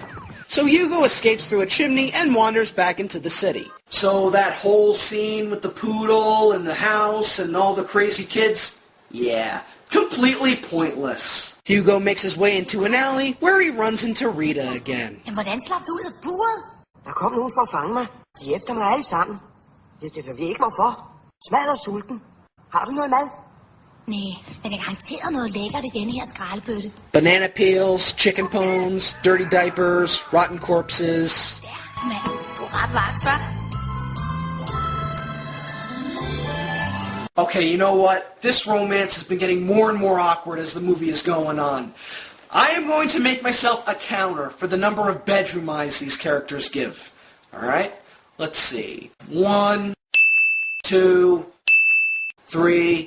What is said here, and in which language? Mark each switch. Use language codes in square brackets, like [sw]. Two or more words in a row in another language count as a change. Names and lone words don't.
[en] So Hugo escapes through a chimney and wanders back into the city. So that whole scene with the poodle and the house and all the crazy kids? Yeah, completely pointless. Hugo makes his way into an alley where he runs into Rita again. [da] Men hvordan slap du ud af buret? Der kom nogen for at fange mig. De er efter mig alle sammen. Det ved vi ikke hvorfor. Smad og sulten. Har du noget mad? Nej, men jeg garanterer noget lækkert i denne her skraldebøtte. [en] Banana peels, chicken bones, dirty diapers, rotten corpses. [da] Stærkt, mand. Du er ret vaks, hva'? [en] Okay, you know what? This romance has been getting more and more awkward as the movie is going on. I am going to make myself a counter for the number of bedroom eyes these characters give. Alright? Let's see. 1, 2, 3...